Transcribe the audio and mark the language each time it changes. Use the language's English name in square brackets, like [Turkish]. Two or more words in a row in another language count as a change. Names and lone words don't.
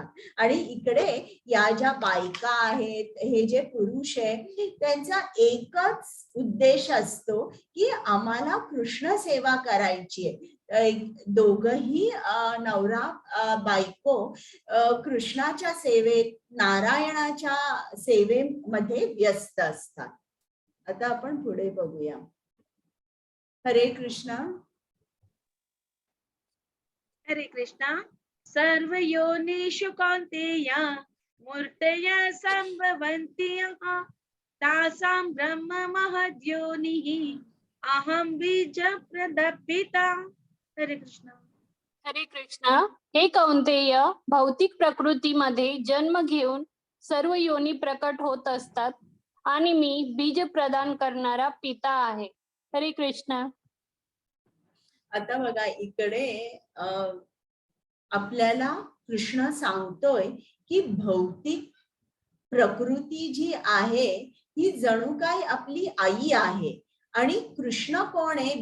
[Marathi] आणि इकडे या ज्या बायका आहेत, हे जे पुरुष आहे, त्यांचा एकच उद्देश असतो की आम्हाला कृष्ण सेवा करायची आहे. दोघही नवरा बायको कृष्णाच्या सेवेत, नारायणाच्या सेवेमध्ये व्यस्त असतात. आता आपण पुढे बघूया. हरे कृष्णा. हरे कृष्णा. [Sanskrit] सर्व योनिषु कौन्तेय मूर्तय संभवन्ति यः तासां ब्रह्म महद्योनिः अहं बीज प्रदपिता. [Marathi] हरे कृष्णा. हरे कृष्णा. हे कौंतेय, भौतिक प्रकृतीमध्ये जन्म घेऊन सर्व योनी प्रकट होत असतात, आणि मी बीज प्रदान करणारा पिता आहे. हरे कृष्णा. आता बघा इकडे आपल्याला कृष्ण सांगतोय की भौतिक प्रकृती जी आहे ही जणू काय आपली आई आहे, आणि कृष्ण कोण आहे?